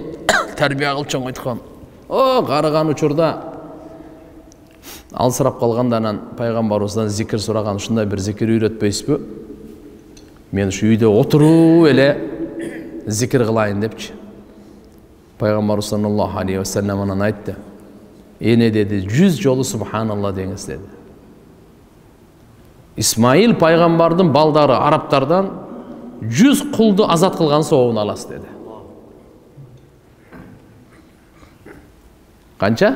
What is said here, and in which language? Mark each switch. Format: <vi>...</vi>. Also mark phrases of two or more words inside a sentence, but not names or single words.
<ky>Тарбия кылып чоңойткон. Карыган учурда алсырап калгандан пайгамбарыбыздан зикир сураган, ушундай бир зикир үйрөтпөйсүзбү? Мен ушу үйдө отуруп эле зикир кылайын депчи. Пайгамбар</ky> <ar>صلى الله عليه وسلم</ar> <ky>анан айтты. Эне деди, 100 жолу субханалла деңиз деди. Исмаил пайгамбардын балдары арабтардан 100 кулду азат кылган соогун аласыз деди. Канча?</ky>